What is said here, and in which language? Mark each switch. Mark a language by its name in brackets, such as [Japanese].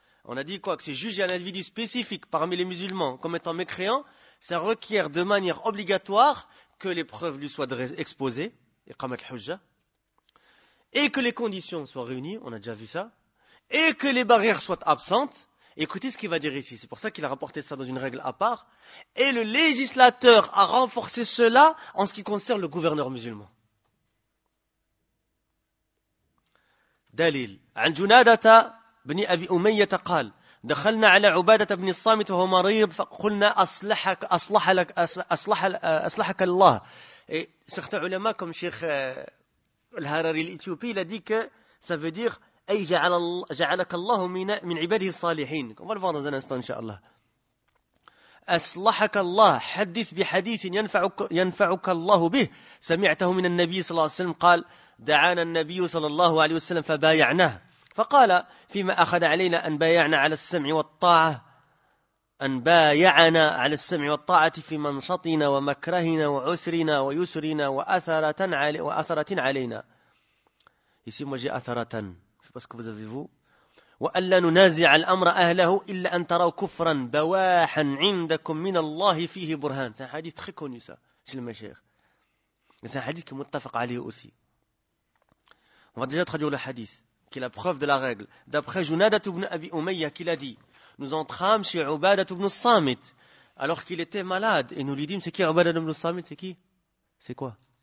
[French] On a dit quoi? Que c'est jugé à l'individu spécifique parmi les musulmans comme étant mécréant, ça requiert de manière obligatoire que les preuves lui soient exposées, iqamat al-hujja, et que les conditions soient réunies, on a déjà vu ça, et que les barrières soient absentes. Écoutez ce qu'il va dire ici, c'est pour ça qu'il a rapporté ça dans une règle à part. Et le législateur a renforcé cela en ce qui concerne le gouverneur musulman. Dalil. [Arabic] An Junadata بني أبي أمية قال دخلنا على عبادة بن الصامت وهو مريض فقلنا أصلحك الله. [French] Certains ulama comme Cheikh Al-Harari l'Ethiopie, il a dit que ça veut dire [Arabic] أي جعلك الله من عباده الصالحين. [French] On va le voir dans un instant, inshallah. [Arabic] أصلحك الله حدث بحديث ينفعك الله به سمعته من النبي صلى الله عليه وسلم قال دعانا النبي صلى الله عليه وسلم فبايعناه فقال فيما أخذ علينا أن بايعنا على السمع والطاعة أن بايعنا على السمع والطاعة في منشطنا ومكرهنا وعسرنا ويسرنا وأثرة علينا. [French] Ici moi j'ai أثرة. Parce que vous avez vu. [Arabic] وأن لا ننازع الأمر أهله إلا أن تروا كفرا بواحا عندكم من الله فيه برهان. [French] C'est un hadith très connu ça chez le Mashaykh. C'est un hadith qui est متفق عليه aussi. On va déjà traduire le hadith. Qui est la preuve de la règle. D'après Junadat ibn Abi Umayya, qui l'a dit, nous entrâmes chez Ubadat ibn Samit, alors qu'il était malade, et nous lui dîmes, c'est qui Ubadat ibn Samit? C'est qui? C'est quoi?